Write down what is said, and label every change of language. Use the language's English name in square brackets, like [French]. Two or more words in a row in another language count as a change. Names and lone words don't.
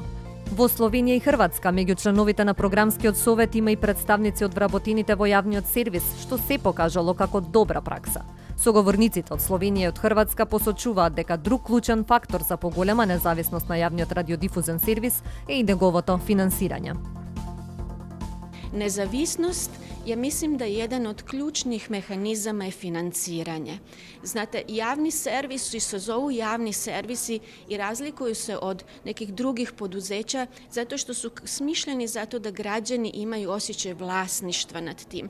[Macedonian] Во Словенија и Хрватска, меѓу членовите на програмскиот совет има и представници од вработените во јавниот сервис, што се покажало како добра пракса. Соговорниците од Словенија и од Хрватска посочуваат дека друг клучен фактор за поголема независност на јавниот радиодифузен сервис е и неговото финансирање. [Croatian] Nezavisnost, ja mislim da jedan od ključnih mehanizama je financiranje. Znate, javni servisi se zovu javni servisi i razlikuju se od nekih drugih poduzeća zato što su smišljeni zato da građani imaju osjećaj vlasništva nad tim.